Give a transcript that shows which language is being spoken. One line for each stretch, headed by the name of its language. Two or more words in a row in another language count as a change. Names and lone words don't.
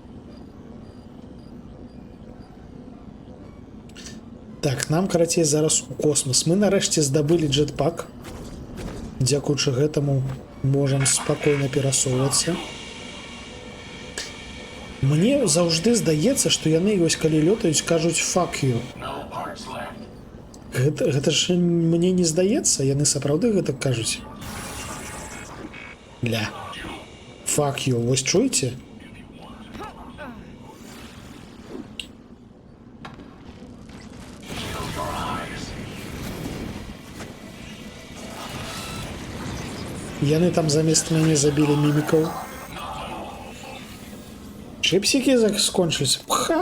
Belarusian: Так, нам, карацей, зараз у космос. Мы нарэшце здабылі джетпак. Дзякуючы гэтаму можам спакойна перасоўвацца. Мне заўжды здаецца, што яны, вось калі лётаюць, кажуць
English: «fuck you».
Belarusian: Гэта ж мне не здаецца, яны сапраўды гэта кажуць. Ля.
English: «Fuck you»,
Belarusian: вось чуеце? Яны там замест мяне забілі мімікаў. Чыпсікі скончыліся. Ха!